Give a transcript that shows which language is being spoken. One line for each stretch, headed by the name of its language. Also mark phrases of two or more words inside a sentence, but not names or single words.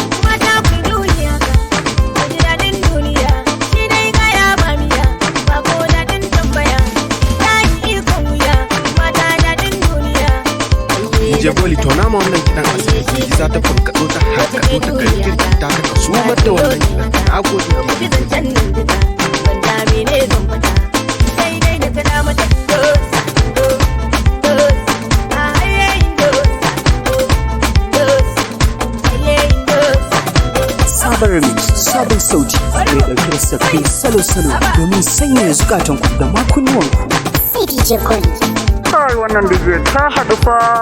Hausa: Mata ku duniya, ku ji daɗin duniya, shi dai kaya ba miya, ba ko daɗin tambaya, ta yi ikon wuya, mata daɗin duniya. D J Goli, tona ma wannan kiɗan a sauti, za ta farkaɗo ta harkaɗo ta kai kirki ta ka sumar da wannan kiɗan. Na gode, D J. Ku ji zancen nan duka, ban dame ne zan faɗa, sai dai na tana mata dos, dos, dos. A haye dos, dos, haye dos. Sabon remix, sabon sauti, mai ɗauke da sabbin salo-salo domin sanyaya zukatanku da ma kunnuwanku. D J Goli. Kai, wannan D J ta haɗu fa.